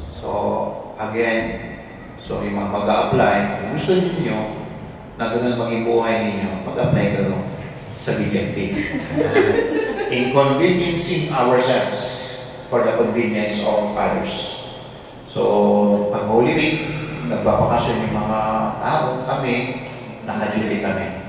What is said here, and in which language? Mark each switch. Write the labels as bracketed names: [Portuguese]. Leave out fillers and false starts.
[Filipino] So, again, yung mga mag-a-apply, kung gusto niyo na ganun maging buhay ninyo, mag-apply kayo sa BJP. [English] Inconveniencing ourselves for the convenience of others. [Filipino] So, pag Holy Week, nagbabakasyon yung mga tao, kami, naka-duty kami.